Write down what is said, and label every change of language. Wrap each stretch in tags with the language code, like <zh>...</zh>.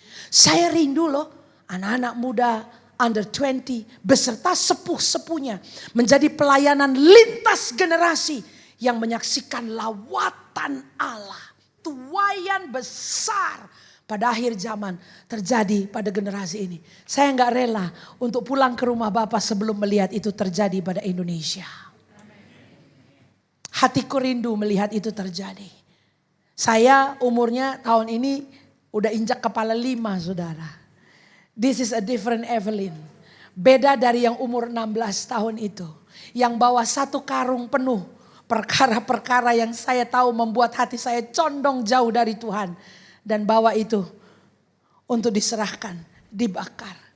<id>Saya rindu loh anak-anak muda under 20 beserta sepuh-sepuhnya menjadi pelayanan lintas generasi yang menyaksikan lawatan Allah, tuaian besar pada akhir zaman terjadi pada generasi ini. Saya nggak rela untuk pulang ke rumah Bapak sebelum melihat itu terjadi pada Indonesia. Hatiku rindu melihat itu terjadi. Saya umurnya tahun ini udah injak kepala 5, saudara.</id> <en>This is a different Evelyn.</en> <id>Beda dari yang umur 16 tahun itu. Yang bawa satu karung penuh perkara-perkara yang saya tahu membuat hati saya condong jauh dari Tuhan. Dan bawa itu untuk diserahkan, dibakar.</id>